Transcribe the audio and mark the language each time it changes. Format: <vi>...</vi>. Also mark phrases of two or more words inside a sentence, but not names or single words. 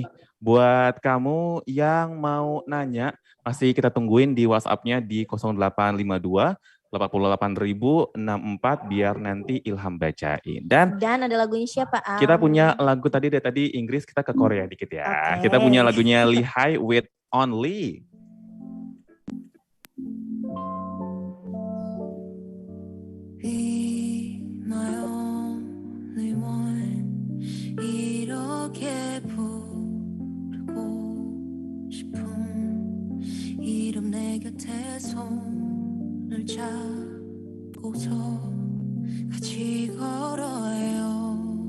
<id>Buat kamu yang mau nanya, masih kita tungguin di WhatsApp-nya di 0852 88.064 biar nanti Ilham bacain. Dan ada lagunya siapa? Kita punya lagu tadi Inggris, kita ke Korea dikit ya. Kita punya lagunya Lihai with Only.</id> <ko>이렇게 부르고 싶은 이름 내 곁에 손을 잡고서 같이 걸어요.</ko>